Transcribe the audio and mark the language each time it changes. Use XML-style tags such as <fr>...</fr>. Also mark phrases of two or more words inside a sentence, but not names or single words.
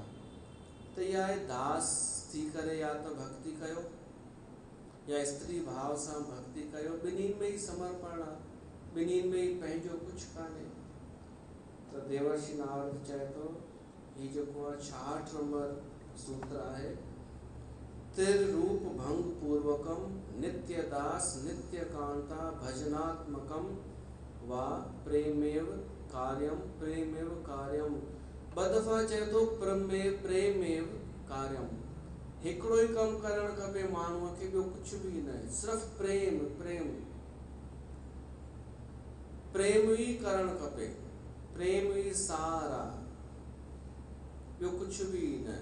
<sd>त इहा आहे दास थी करे या त भक्ति कयो या स्त्री भाव सां भक्ति कयो, ॿिन्हिनि में ई समर्पण आहे, ॿिन्हिनि में ई पंहिंजो कुझु कान्हे। त देवर्षि नारद चए थो, हीउ जेको आहे 66 नंबर सूत्र आहे,</sd> <sa>तिर रूप भंग पूर्वकम नित्य दास नित्य कांता भजनात्मकम वा प्रेमेव कार्यम। ॿ दफ़ा चए थो प्रेमेव कार्यम।</sa> <sd>हिकिड़ो ई कमु करणु खपे माण्हूअ खे, ॿियो कुझु बि न, सिर्फ़ु प्रेम ई करणु खपे, प्रेम ई सार आहे, ॿियो कुझु बि न।</sd>